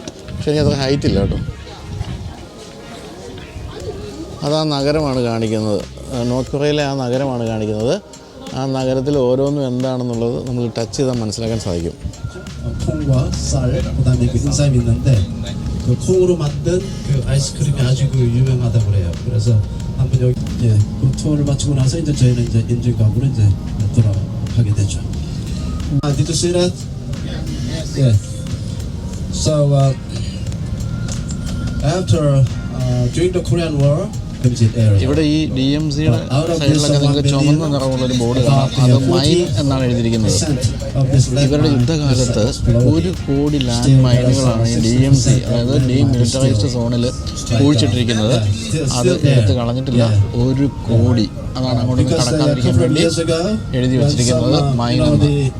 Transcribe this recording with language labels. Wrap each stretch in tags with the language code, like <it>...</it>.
<ml>പക്ഷേ എനിക്ക് അത്ര ഹൈറ്റ് ഇല്ല കേട്ടോ. അതാ നഗരമാണ് കാണിക്കുന്നത്, നോർത്ത് കൊറിയയിലെ ആ നഗരമാണ് കാണിക്കുന്നത്. ആ നഗരത്തിൽ ഓരോന്നും എന്താണെന്നുള്ളത് നമ്മൾ ടച്ച് ചെയ്താൽ മനസ്സിലാക്കാൻ സാധിക്കും.</ml> <ko>콩과 쌀, 그다음에 그 인삼이 있는데 그 콩으로 만든 그 아이스크림이 아주 그 유명하다고 그래요. 그래서 한번 여기 그 투어를 마치고 나서 이제 저희는 이제 인증각으로 이제 돌아가게 되죠.</ko> <en>Did you see that? Yeah. So after during the Korean War.</en> <ml>ഇവിടെ ഈ DMCയുടെ സൈഡിലൊക്കെ നിങ്ങൾക്ക് ചുമന്ന നിറമുള്ളൊരു ബോർഡ് കാണാം. അത് മൈൻ എന്നാണ് എഴുതിയിരിക്കുന്നത്. ഇവരുടെ യുദ്ധകാലത്ത് 1 കോടി ലാൻഡ് മൈനുകളാണ് ഈ DMC, അതായത് ഡീമിലിറ്ററൈസ്ഡ് സോണിൽ കുഴിച്ചിട്ടിരിക്കുന്നത്. അത് എടുത്ത് കളഞ്ഞിട്ടില്ല. 1 കോടി, അതാണ് അങ്ങോട്ട് കടക്കാതിരിക്കാൻ വേണ്ടി എഴുതി വെച്ചിരിക്കുന്നത് മൈൻ എന്ന്.</ml>